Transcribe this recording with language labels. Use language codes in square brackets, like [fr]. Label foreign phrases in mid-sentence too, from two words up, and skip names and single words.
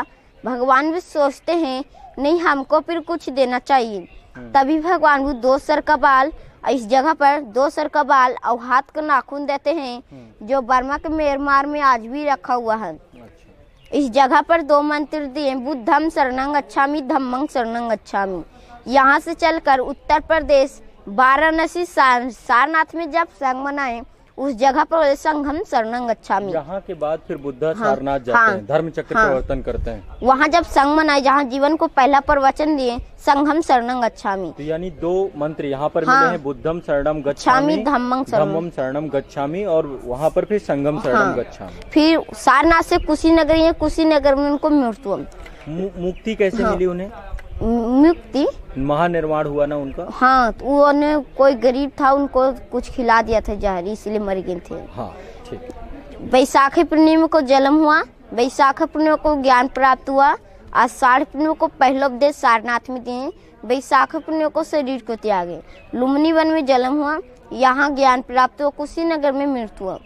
[hi] भगवान बुद्ध सोचते हैं नहीं, हमको फिर कुछ देना चाहिए। तभी भगवान बुद्ध 2 सर का बाल, इस जगह पर 2 सर का बाल और हाथ का नाखून देते हैं, जो बर्मा के म्यांमार में आज भी रखा हुआ है। इस जगह पर 2 मंत्र दिए, [pi] बुद्धम शरणं गच्छामि, धम्मं शरणं गच्छामि। [hi] यहाँ से चलकर उत्तर प्रदेश वाराणसी सारनाथ में जब संघ बनाए, उस जगह पर [pi] संघम शरणं गच्छामि। [hi] यहाँ के बाद फिर बुद्धा सारनाथ जाते हैं, धर्म चक्र परिवर्तन करते हैं। वहाँ जब संघ बनाए, जहाँ जीवन को पहला प्रवचन दिए, [pi] संघम शरणं गच्छामि। [hi] तो यानी 2 मंत्र यहाँ पर मिले हैं, [pi] बुद्धम शरणं गच्छामि, धम्मं शरणं गच्छामि, [hi] और वहाँ पर फिर [pi] संगम शरणं गच्छामि। [hi] फिर सारनाथ से कुशीनगर है, कुशीनगर में उनको मृत्यु मुक्ति कैसे मिली उन्हें? मुक्ति महानिर्वाण हुआ ना उनका। हाँ, तो उन्हें कोई गरीब था, उनको कुछ खिला दिया था जहर, इसलिए मर गए थे। हाँ, ठीक। बैसाखी पूर्णिमा को जन्म हुआ, बैसाखी पूर्णिमा को ज्ञान प्राप्त हुआ, आषाढ़ पूर्णिमा को पहला उपदेश सारनाथ में दिए, बैसाखी पूर्णिमा को शरीर को त्यागे, लुम्बिनी वन में जन्म हुआ, यहाँ ज्ञान प्राप्त हुआ, कुशीनगर में मृत्यु हुआ।